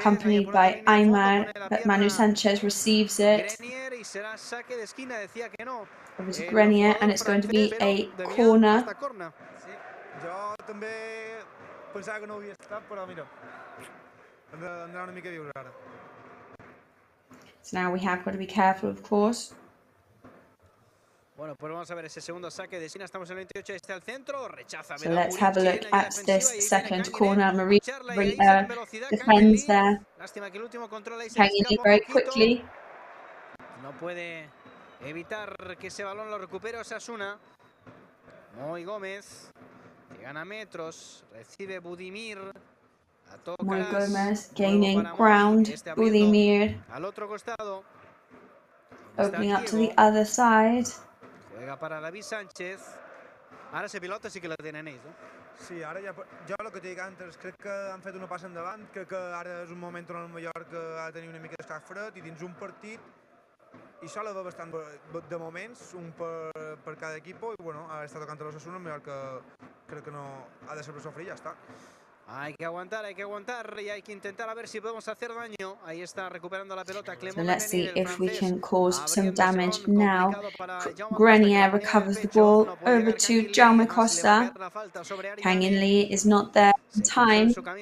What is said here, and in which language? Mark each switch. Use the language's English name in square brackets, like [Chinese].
[English] accompanied by Aymar, but Manu Sanchez receives it. [Spanish] Grenier y será saque de esquina, decía que no. [English] Over to Grenier, and it's going to be a corner. [Catalan] Sí, jo també pensava que no havia estat, però mira, hem d'anar una mica a viure ara. [English] So now we have got to be careful, of course. [Spanish] Bueno, pues vamos a ver ese segundo saque de esquina. Estamos en el 28, está el centro, rechaza. [English] So let's have a look at this second corner. Marie defends there. [Spanish] Lástima que el último control ahí se [English] Kang In Lee very quickly. [Spanish] No puede evitar que ese balón lo recupere Osasuna. Muy Gómez, que gana metros, recibe Budimir. [English] Muy Gómez gaining ground. Budimir [Spanish] al otro costado. [English] opening up to the other side. [Spanish] Juega para David Sánchez. [Catalan] Ara la pilota sí que la tenen ells, no? Sí, ara ja... Jo el que t'he dit antes, crec que han fet una passa endavant, crec que ara és un moment on el Mallorca ha de tenir una mica d'escac fred i dins un partit i sol haver bastant de moments, un per cada equipo, i bueno, ara està tocant a l'Osasuna, el Mallorca crec que no ha de saber sofrir, ja està. [Spanish] Hay que aguantar y hay que intentar a ver si podemos hacer daño. Ahí está recuperando la pelota Clément. [English] So let's see if we can cause some damage now. Grenier recovers the ball over to Jaume Costa. Kang In Lee is not there in time.